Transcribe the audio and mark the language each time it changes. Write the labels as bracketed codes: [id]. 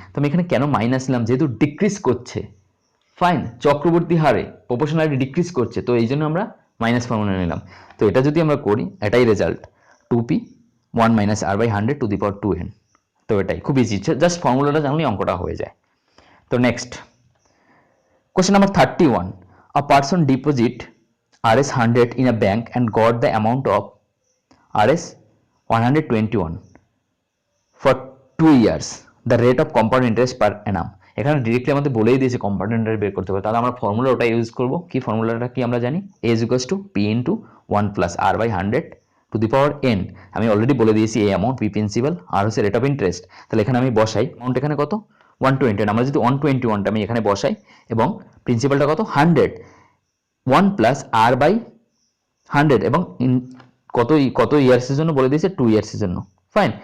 [bn] তো আমি এখানে কেন মাইনাস নিলাম, যেহেতু ডিক্রিজ করছে, ফাইন, চক্রবর্তী হারে প্রপোর্শনালি ডিক্রিজ করছে, তো এই জন্য আমরা মাইনাস ফর্মুলা নিলাম। তো এটা যদি আমরা করি এটাই result 2p 1 minus আর by 100 to the power 2n। তো এটাই খুব ইজি, জাস্ট ফর্মুলাটা জানলেই অঙ্কটা হয়ে যায়। [en] তো next question number 31, a person deposit rs 100 in a bank and got the amount of rs 121 for 2 years, the rate of compound interest per annum। [bn] এখানে ডিরেক্টলি আমাদের বলেই দিয়েছে কম্পাউন্ড ইন্টারেস্ট বের করতে হবে, তাহলে আমরা ফর্মুলা ওটা ইউজ করব। কি ফর্মুলাটা কি আমরা জানি, [en] a is equals to p into 1 plus r by 100 to the power n। [bn] আমি অলরেডি বলে দিয়েছি এই অ্যামাউন্ট p প্রিন্সিপাল, আর হচ্ছে রেট অফ ইন্টারেস্ট। তাহলে এখানে আমি বসাই অ্যামাউন্ট এখানে কত 120, আমরা যদি 121টা আমি এখানে বসাই এবং প্রিন্সিপালটা কত 100, 1 প্লাস r বাই 100, এবং কত ইয়ার্সের জন্য বলে দিয়েছে 2 ইয়ার্সের জন্য, ফাইন।